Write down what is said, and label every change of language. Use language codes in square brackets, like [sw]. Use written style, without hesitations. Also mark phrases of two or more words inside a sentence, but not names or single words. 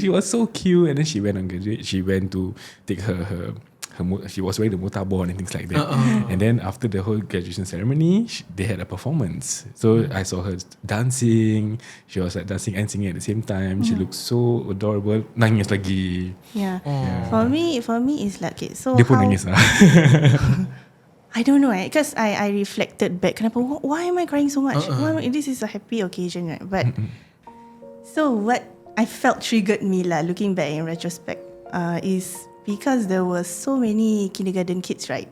[en] She was so cute, and then she went on graduate. She went to take her she was wearing the motorboard and things like that. And then after the whole graduation ceremony, they had a performance. So I saw her dancing. She was like dancing and singing at the same time. She looked so adorable. [ms] Nangis lagi. [en] Yeah. For me, it's like, okay, so [ms] Dia pun [en] how, [ms] nangis lah. [en] I don't know, because I reflected back. Kenapa? Why am I crying so much? This is a happy occasion, right? But so what I felt triggered me lah, looking back in retrospect, is because there were so many kindergarten kids, right?